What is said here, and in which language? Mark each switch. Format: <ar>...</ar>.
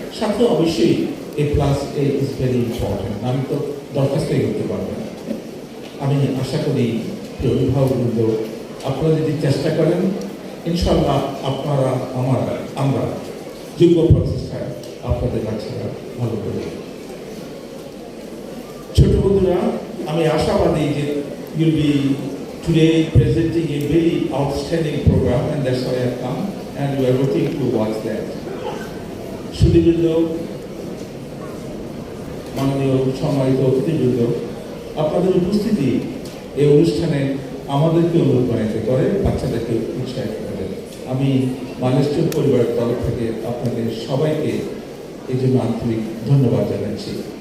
<bn>সাথে অবশ্যই এ plus A</bn> <en>Is very important.</en> <bn>আমি তো দরখাস্তই করতে পারবো না। আমি আশা করি প্রিয় অভিভাবকবৃন্দ, আপনারা যদি চেষ্টা করেন, ইনশাল্লাহ আপনারা আমরা যোগ্য প্রচেষ্টায় আপনাদের বাচ্চারা ভালো করবে। ছোট বন্ধুরা, আমি আশাবাদী যে</bn> <en>you'll be today presenting a very outstanding program, and that's why I have come, and we are waiting to watch that.</en> <bn>সুধীবৃন্দ, মাননীয় সম্মানিত অতিথিবৃন্দ, আপনাদের উপস্থিতি এই অনুষ্ঠানে আমাদেরকে অনুপ্রাণিত করে, বাচ্চাদেরকে উৎসাহিত করে। আমি মাইলস্টোন পরিবারের তরফ থেকে আপনাদের সবাইকে এই জন্য আন্তরিক ধন্যবাদ জানাচ্ছি।</bn>